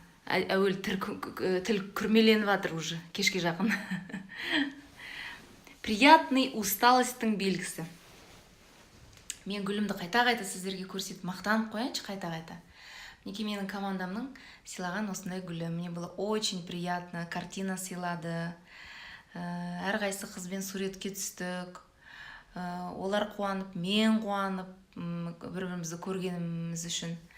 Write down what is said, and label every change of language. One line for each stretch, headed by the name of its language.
Kazakh: Әуел тіл күрмеленіп жатыр уже, кешке жақын.
Russian: Приятный
Kazakh: усталостың белгісі. Мен гүлімді қайта-қайта сіздерге көрсетіп, мақтанып қояншы қайта-қайта. Мінекей менің командамның сыйлаған осындай гүлі.
Russian: Мне было очень приятно, картина
Kazakh: сыйлады. Әрқайсы қызбен суретке түстік. Олар қуанып, мен қуанып, бір-бірімізді көргеніміз үшін.